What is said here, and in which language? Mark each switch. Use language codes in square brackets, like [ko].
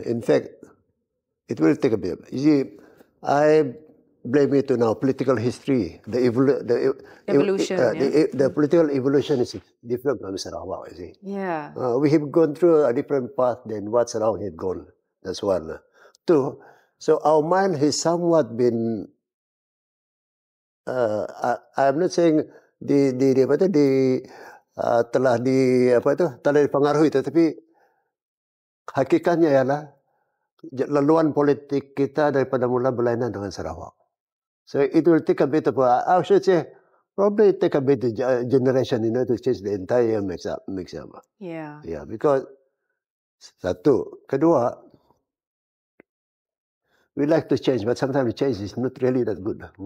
[en] In fact, it will take a bit. You see, I blame it to now political history. The evolution. The political evolution is different from Sarawak, you see. Yeah. We have gone through a different path than what Sarawak had gone. That's one. Two, so our mind has somewhat been, I'm not saying [ms] telah dipengaruhi, tetapi hakikatnya ialah laluan politik kita daripada mula berlainan dengan Sarawak. [en] So it will take a bit of I should say, probably take a bit of generation, to change the entire mix up. Yeah. Yeah, because [ms] satu, kedua, [en] we like to change, but sometimes change is not really that good.